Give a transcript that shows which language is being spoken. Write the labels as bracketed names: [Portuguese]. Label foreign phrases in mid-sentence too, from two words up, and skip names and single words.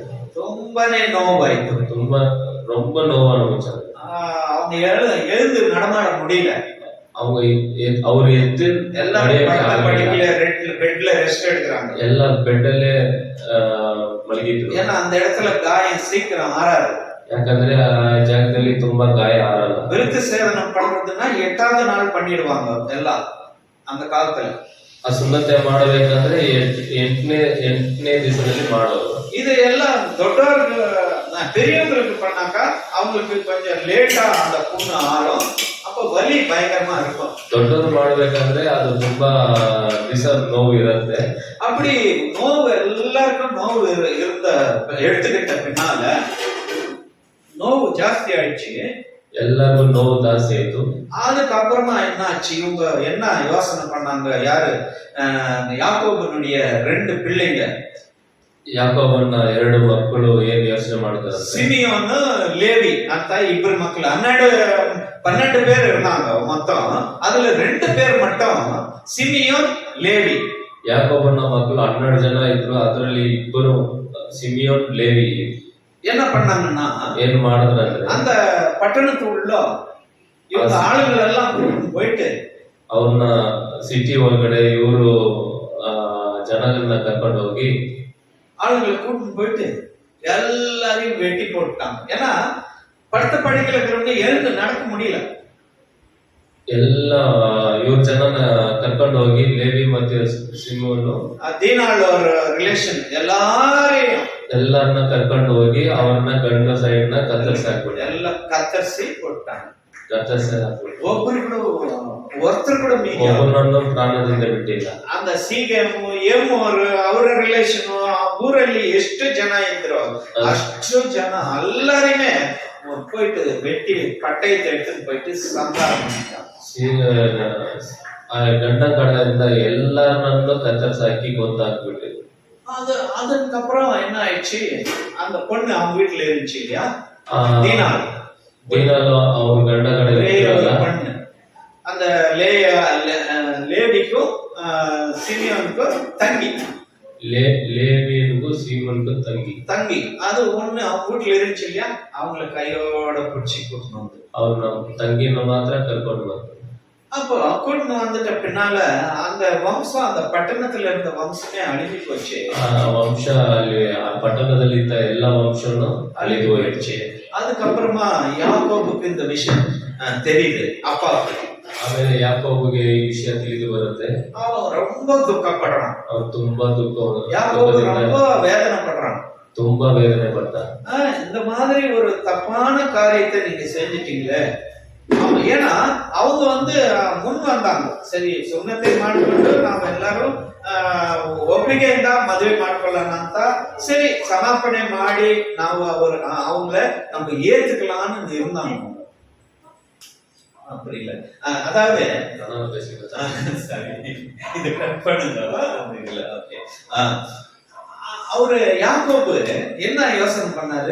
[Kannada] ತುಂಬಾನೇ ನೋವಾಯ್ತು. ತುಂಬಾ ரொம்ப ನೋವು ಅನುಭವಿಸಿದ್ರು. [Tamil] அவங்க எழுந்து நடமாட முடியல. [Kannada] அவங்க ಅವ್ರು ಎದ್ದು [Tamil] பெட்ல ரெஸ்ட் எடுக்கிறாங்க. [Kannada] ಎಲ್ಲ ಬೆಡ್ ಅಲ್ಲೇ ಮಲಗಿದ್ರು. [Tamil] ஏன்னா அந்த இடத்துல காயம் சீக்கிரம் ஆறாது. [Kannada] ಯಾಕಂದ್ರೆ ಆ ಜಾಗದಲ್ಲಿ ತುಂಬಾ ಗಾಯ ಆರಲ್ಲ. [Tamil] விருத்த சேதனம் பண்றதுன்னா 8வது நாள் பண்ணிடுவாங்க எல்லாம் அந்த காலத்துல. [Kannada] ಆ ಸುನ್ನತೆ ಮಾಡಬೇಕಂದ್ರೆ ಎಂಟನೇ ದಿವಸದಲ್ಲಿ ಮಾಡೋದು. [Tamil] இது எல்லாம் ದೊಡ್ಡவர்கள் பெரியவங்களுக்கு பண்ணாக்கா அவங்களுக்கு கொஞ்சம் லேட்டா அந்த புண்ணு ஆறும். அப்ப வலி பயங்கரமா இருக்கும். [Kannada] ದೊಡ್ಡವರು ಮಾಡ್ಬೇಕಂದ್ರೆ ಅದು ತುಂಬಾ ದಿವಸ ನೋವು ಇರುತ್ತೆ. [Tamil] அப்படி நோவு எல்லாருக்கும் நோவு இருந்த எடுத்துக்கிட்ட பின்னால நோவு ஜாஸ்தி ஆயிடுச்சு. [Kannada] எல்லாரும் ನೋವು ಜಾಸ್ತಿ ಆಯ್ತು. [Tamil] அதுக்கப்புறமா என்ன ஆச்சு? இவங்க என்ன யோசனை பண்ணாங்க? யாரு? யாக்கோபனுடைய 2 பிள்ளைங்க. [Kannada] ಯಾಕೋಬನ 2 ಮಕ್ಕಳು ಏನ್ ಯೋಚನೆ ಮಾಡ್ತಾರೆ? ಸಿಮಿಯೋನ್, ಲೇವಿ ಅಂತ ಇಬ್ಬರು ಮಕ್ಕಳು. [Tamil] 12 பேர் இருந்தாங்க மொத்தம். அதுல 2 பேர் மட்டும் ಸಿಮಿಯೋನ್, ಲೇವಿ. [Kannada] ಯಾಕೋಬನ ಮಕ್ಕಳು 12 ಜನ ಇದ್ರು. ಅದರಲ್ಲಿ ಇಬ್ಬರು ಸಿಮಿಯೋನ್, ಲೇವಿ [Tamil] என்ன பண்ணாங்கன்னா [Kannada] ಏನ್ ಮಾಡಿದ್ರಂದ್ರೆ [Tamil] அந்த பட்டணத்துள்ள இவங்க ஆளுங்கள் எல்லாம் போயிட்டு [Kannada] ಅವ್ರನ್ನ ಸಿಟಿ ಒಳಗಡೆ ಇವರು ಜನಗಳನ್ನ ಕರ್ಕೊಂಡು ಹೋಗಿ [Tamil] ஆளுங்களை கூட்டிட்டு போயிட்டு எல்லாரையும் வெட்டி போட்டுட்டாங்க. ஏன்னா படுத்த படுக்கையில இருக்கிறவங்க எழுந்து நடக்க முடியல. [Kannada] ಎಲ್ಲ ಇವ್ರ ಜನನ ಕರ್ಕೊಂಡು ಹೋಗಿ ಲೇವಿ ಮತ್ತೆ ಸಿಮೋನು ದೀನಾಳ್ ಅವ್ರ ರಿಲೇಷನ್ ಎಲ್ಲಾರನ್ನ ಕರ್ಕೊಂಡು ಹೋಗಿ ಅವ್ರನ್ನ ಗಂಡ ಸೈಡ್ ನ ಕತ್ತರಿಸಿ ಹಾಕ್ಬಿಟ್ಟು ಎಲ್ಲ ಕತ್ತರಿಸಿ ಕೊಟ್ಟಾங்க. ಕತ್ತರಿಸಿ ಹಾಕ್ಬಿಟ್ಟು ಒಬ್ಬರು ಒಬ್ಬನನ್ನು ಪ್ರಾಣದಿಂದ ಬಿಟ್ಟಿಲ್ಲ. அந்த ಸೀಗೆಮು ಏಮೋರು ಅವರ ರಿಲೇಷನ್ ಊರಲ್ಲಿ ಎಷ್ಟು ಜನ ಇದ್ರು ಅಷ್ಟು ಜನ ಎಲ್ಲರಿನೇ [Tamil] போயிட்டு வெட்டி பட்டயத்தை எடுத்துட்டு போயிட்டு சந்தாரம் பண்ணிட்டாங்க. [Kannada] ಗಂಡ ಕಡೆಯಿಂದ ಎಲ್ಲರನ್ನೂ ಕತ್ತರಿಸಿ ಹಾಕಿ ಕೊಂದಾಕ್ಬಿಟ್ಟು [Tamil] அதுக்கப்புறம் என்ன ஆயிடுச்சு? அந்த பொண்ணு அவங்க வீட்டுல இருந்துச்சு இல்லையா, [Kannada] ದೀನಾಲು ಅವ್ರ ಗಂಡ ಕಡೆ [Tamil] பொண்ணு. அந்த லேவிக்கும் சிமியோனுக்கும் தங்கி, லேவியனுக்கும் சீமனுக்கும் தங்கி அது ஒண்ணு அவங்க வீட்டுல இருந்துச்சு இல்லையா, அவங்கள கையோட பிடிச்சி கூட்டணும் வந்து [Kannada] ಅವ್ರು ನಮ್ಮ ತಂಗಿನ ಮಾತ್ರ ಕರ್ಕೊಂಡು ಬಂದ್ರು. [Tamil] அப்போ கூட்டின்னு வந்துட்ட பின்னால அந்த வம்சம், அந்த பட்டணத்துல இருந்த வம்சமே அழிஞ்சு போச்சு. [Kannada] ವಂಶ ಅಲ್ಲಿ ಆ ಪಟ್ಟಣದಲ್ಲಿ ಇದ್ದ ಎಲ್ಲ ವಂಶನು ಅಳಿದು ಹೋಯಿடுச்சு. [Tamil] அதுக்கப்புறமா யாக்கோபுக்கு இந்த விஷயம் தெரியுது அப்பாவுக்கு. [Kannada] ಆಮೇಲೆ ಯಾಕೋಬುಗೆ ಈ ವಿಷಯ ತಿಳಿದು ಬರುತ್ತೆ. [Tamil] அவன் ரொம்ப துக்கப்படுறான். [Kannada] அவன் ತುಂಬಾ [Tamil] யாக்கோபு ரொம்ப வேதனை பண்றான். [Kannada] ತುಂಬಾ ವೇದನೆ ಪಡ್ತಾನೆ. [Tamil] இந்த மாதிரி ஒரு தப்பான காரியத்தை நீங்க செஞ்சிட்டீங்களே. ஏன்னா அவங்க வந்து முன் வந்தாங்க, [Kannada] ಸರಿ ಸುನ್ನತೆ ಮಾಡ್ಕೊಂಡು ನಾವು ಎಲ್ಲರೂ ಒಪ್ಪಿಗೆಯಿಂದ ಮದುವೆ ಮಾಡ್ಕೊಳ್ಳೋಣ ಅಂತ ಸರಿ ಸಮಾಪನೆ ಮಾಡಿ ನಾವು [Tamil] அவங்கள நம்ம ஏத்துக்கலாம்னு இருந்தாங்க. அப்படி இல்ல, அதாவது சரி இது கட் பண்ணுங்க. இல்ல ஓகே, அவரு யாக்கோபு என்ன யோசனை பண்ணாரு?